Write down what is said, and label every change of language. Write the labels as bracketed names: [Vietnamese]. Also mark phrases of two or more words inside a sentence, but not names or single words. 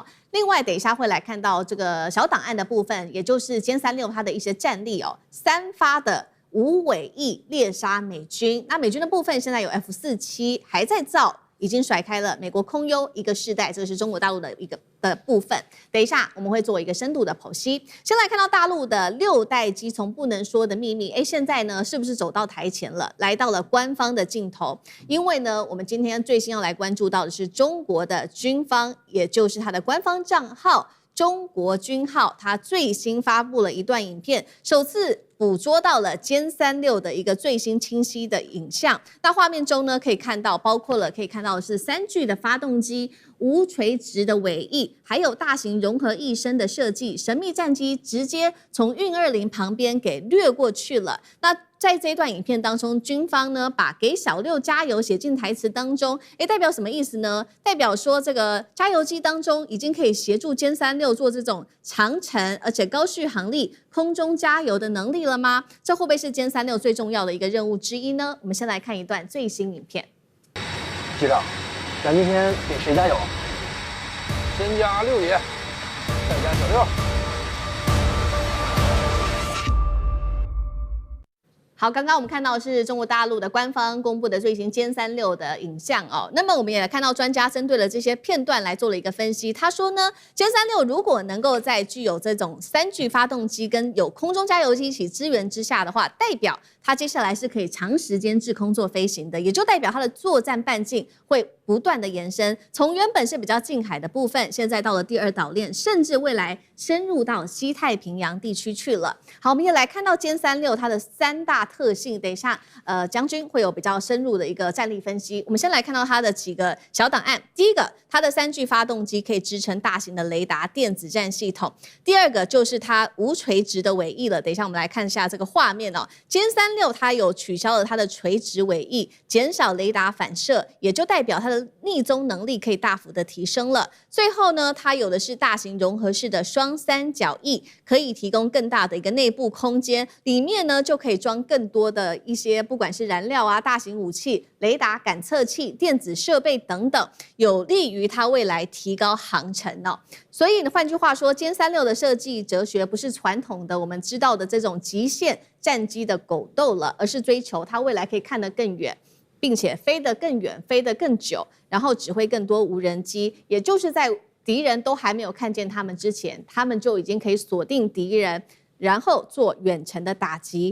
[Chinese] 另外，等一下會來看到這個小檔案的部分，也就是殲36它的一些戰力哦，3發的無尾翼獵殺美軍。那美軍的部分現在有 F-47還在造， 已經甩開了美國空優一個世代，這個是中國大陸的一個的部分。等一下我們會做一個深度的剖析。先來看到大陸的6代機從不能說的秘密，現在呢是不是走到台前了，來到了官方的鏡頭？因為呢，我們今天最新要來關注到的是中國的軍方，也就是它的官方賬號中國軍號，它最新發布了一段影片，首次捕捉到了殲36的一個最新清晰的影像。那畫面中呢，可以看到可以看到的是3具的發動機、無垂直的尾翼，還有大型融合翼身的設計。神秘戰機直接從運20旁邊給掠過去了。那在這一段影片當中，軍方呢把給小六加油寫進台詞當中，代表什麼意思呢？代表說這個加油機當中已經可以協助殲36做這種長程而且高續航力空中加油的能力了嗎？這會不會是殲36最重要的一個任務之一呢？我們先來看一段最新影片。局長，咱今天给誰加油？先加六爷，再加小六。好，刚刚我們看到的是中國大陸的官方公布的最新殲36的影像哦。那麼我們也看到專家針對了這些片段來做了一個分析。他說呢，殲36如果能夠在具有這種3具發動機跟有空中加油機一起支援之下的話，代表它接下來是可以長時間滯空做飛行的，也就代表它的作戰半徑會不斷的延伸，從原本是比較近海的部分，現在到了第2島鏈，甚至未來深入到西太平洋地區去了。好，我們也來看到殲36它的3大特性，等一下將軍會有比較深入的一個戰力分析。我們先來看到它的幾個小檔案。第一個，它的3具發動機可以支撐大型的雷達電子戰系統。第二個就是它無垂直的尾翼了。等一下我們來看一下這個畫面哦。殲36它有取消了它的垂直尾翼，減少雷達反射，也就代表它的逆蹤能力可以大幅的提升了。最後呢，它有的是大型融合式的雙三角翼，可以提供更大的一個內部空間，裡面呢就可以裝更多的一些不管是燃料啊、大型武器、雷達感測器、電子設備等等，有利於它未來提高航程哦。所以呢，換句話說，殲36的設計哲學不是傳統的我們知道的這種極限戰機的狗鬥了，而是追求它未來可以看得更遠，並且飛得更遠、飛得更久，然後指揮更多無人機，也就是在敵人都還沒有看見他們之前，他們就已經可以鎖定敵人，然後做遠程的打擊。